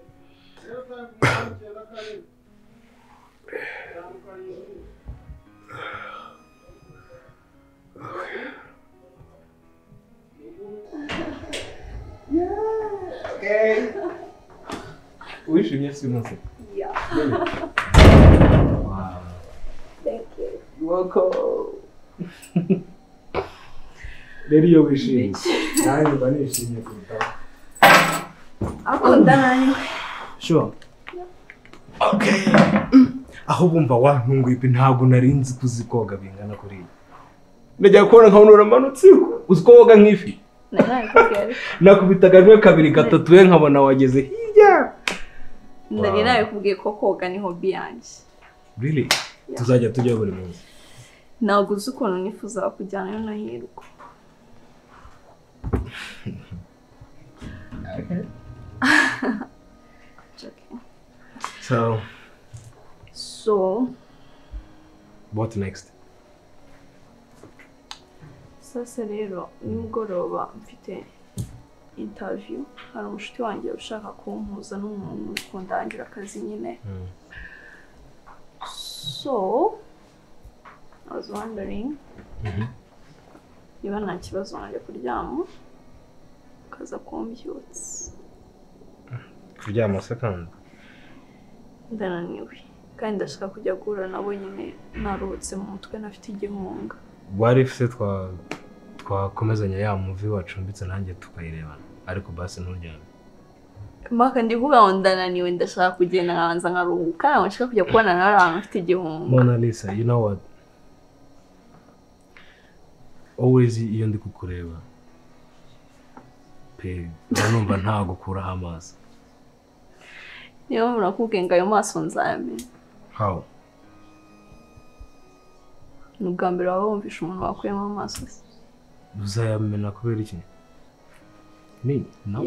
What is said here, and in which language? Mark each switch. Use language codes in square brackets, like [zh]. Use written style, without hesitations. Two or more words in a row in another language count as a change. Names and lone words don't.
[en] Okay. [rw] Wishimye si umunsi? [en] Yeah. Wow. Thank you. You're welcome. [rw] Rero iyo wishimye nanjye mba nishimye kurutaho. Akunda nani? [en] Sure. Okay. [rw] Aho bumva wantunguye pe ntabwo nari nzi kuzikoga bingana kuri iyi. Najya kubona nkabona uramanutse uzikoga nk'ifi. Nakubitaga rimwe kabiri gatatu we nkabona wageze hirya. Nari nawe kubwiye ko koga ni hobby yanjye. [en] Really? [rw] Tuzajya tujya buri munsi. Ntabwo uzi ukuntu nifuza kujyanayo na Hirwa. [en] Okay. Okay. So what next? [rw] Sasa rero nimugoroba mfite interview hari umushuti wanjye ushaka kumpuza n'umuntu ukundangira akazi nyine. [en] So I was wondering [rw] niba nta kibazo wanjye kuryama ukaza kumbyutsa. Kuryama se kandi? ndananiwe kandi ndashaka kujya guhura nabo nyine naruhutse mu mutwe nafite igihunga. [en] What if [rw] se twakomezanya ya movie wacumbitse nanjye tukayirebana ariko basi nturyame. Maka ndi kuvuga ngo ndananiwe ndashaka kugenda nkabanza nkaruhuka ntabwo nshaka kujya kubona nawe ahantu mfite igihunga. [en] Mona Lisa, you know what? [rw] Always iyo ndi kukureba pe numva nta gukuraho amaso. Niyo mpamvu nakubwiye ngo ayo maso nzayamenya. [en] How? [rw] Ni ubwa mbere waba wumvisha umuntu wakuyemo amaso se? Uzayamena kubera iki? [en] Me? No.